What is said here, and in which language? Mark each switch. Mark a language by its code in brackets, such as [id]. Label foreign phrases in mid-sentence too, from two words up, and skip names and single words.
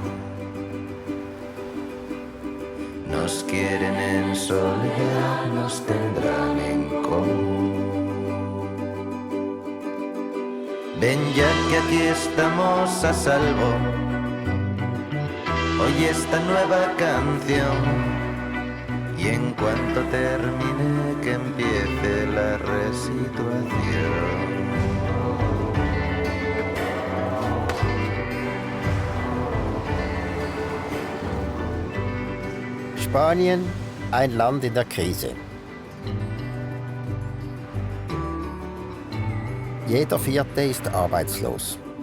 [es] Nos quieren en soledad, nos tendrán en común. Ven ya que aquí estamos a salvo, oye esta nueva canción. Y en cuanto termine que empiece la resituación. [de] Spanien, ein Land in der Krise. Jeder Vierte ist arbeitslos.